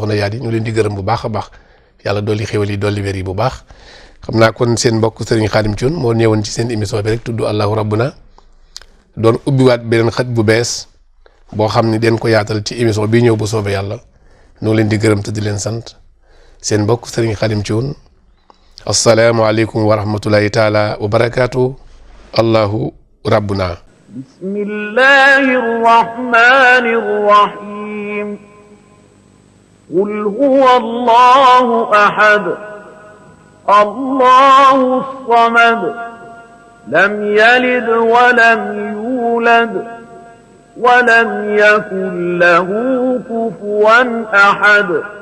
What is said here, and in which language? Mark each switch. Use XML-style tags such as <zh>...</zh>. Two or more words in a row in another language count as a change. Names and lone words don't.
<wo>soxna yaat yi ñu leen di gërëm bu baax a baax yàlla dolli xéwal yi dolli wér yi bu baax xam naa kon seen mbokk Serigne Khadim Thioune moo ñëwoon ci seen émission bi rek tudd</wo> <ar>الله ربنا</ar> <wo>doon ubbiwaat beneen xët bu bees boo xam ni den ko yaatal ci émission bii ñëw bu soobee yàlla ñoo leen di gërëm te di leen sant seen mbokk Serigne Khadim Thioune</wo> <ar>السلام عليكم ورحمة الله تعالى وبركاته الله ربنا بسم الله الرحمن الرحيم قل هو الله أحد الله الصمد لم يلد ولم يولد ولم يكن له كفوا أحد</ar>